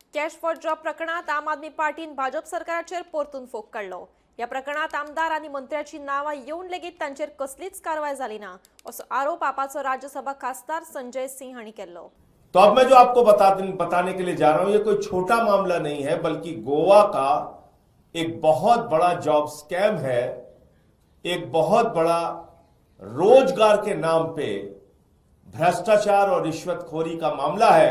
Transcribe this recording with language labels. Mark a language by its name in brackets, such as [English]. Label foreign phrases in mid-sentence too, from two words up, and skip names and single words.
[English] cash for job [Konkani] प्रकरणात आम आदमी पार्टीन भाजप सरकाराचेर परतून फोग काढलो। या प्रकरणात आमदार आणि मंत्र्याची नावां येवन लेगीत तांचेर कसलीच कारवाय जाली ना असो आरोप आपाचो राज्यसभा खासदार संजय सिंह हांणी केलो। [Hindi] तो अब मैं जो आपको बताने के लिए जा रहा हूं, ये कोई छोटा मामला नहीं है, बल्कि गोवा का एक बहुत बड़ा [English] job scam [Hindi] है। एक बहुत बड़ा रोजगार के नाम पे भ्रष्टाचार और रिश्वतखोरी का मामला है।